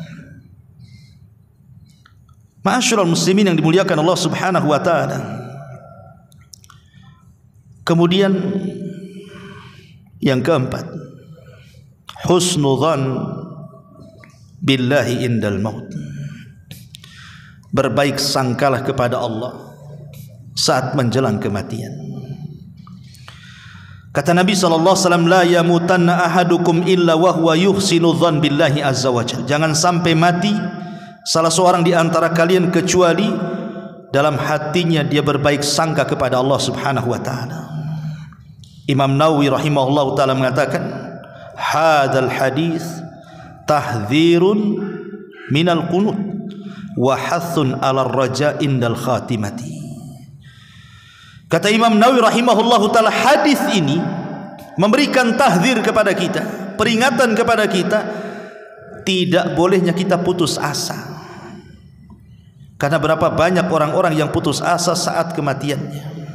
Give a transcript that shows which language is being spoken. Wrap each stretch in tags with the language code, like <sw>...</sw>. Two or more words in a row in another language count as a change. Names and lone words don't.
<ar>معاشر المسلمين</ar> <id>yang dimuliakan Allah</id> <ar>سبحانه وتعالى,</ar> <id>kemudian yang keempat,</id> <ar>حسن الظن بالله عند الموت.</ar> <id>Berbaik sangkalah kepada Allah saat menjelang kematian. Kata Nabi SAW,</id> <ar>لا يموتن أحدكم إلا وهو يحسن الظن بالله عز وجل.</ar> <id>Jangan sampai mati salah seorang di antara kalian kecuali dalam hatinya dia berbaik sangka kepada Allah</id> <ar>Subhanahu wa taala. الإمام النووي رحمه الله تعالى mengatakan هذا الحديث تحذير من القنوط وحث على الرجاء عند الخاتمة.</ar> <id>Kata Imam Nawawi</id> <ar>رحمه الله تعالى,</ar> <id>hadis ini memberikan tahdzir kepada kita, peringatan kepada kita, tidak bolehnya kita putus asa. Karena berapa banyak orang-orang yang putus asa saat kematiannya.</id>